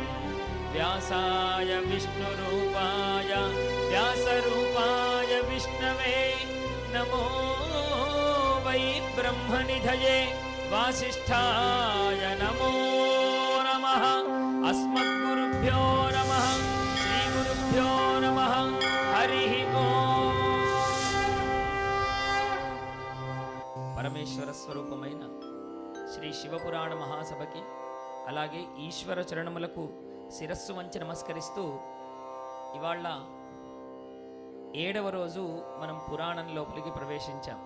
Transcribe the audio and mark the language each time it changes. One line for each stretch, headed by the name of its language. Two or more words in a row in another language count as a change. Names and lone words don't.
Sanskrit: व्यासाय विष्णुरूपाय व्यासरूपाय विष्णवे नमो वै ब्रह्मनिधये वासिष्ठाय नमो नमः। अस्मद्गुरुभ्यो नमः श्रीगुरुभ्यो नमः हरिः ओम्।
Telugu: పరమేశ్వర స్వరూపమైన శ్రీ శివపురాణ మహాసభకి అలాగే ఈశ్వర చరణములకు శిరస్సు వంచి నమస్కరిస్తూ ఇవాళ 7వ రోజు మనం పురాణం లోపలికి ప్రవేశించాం.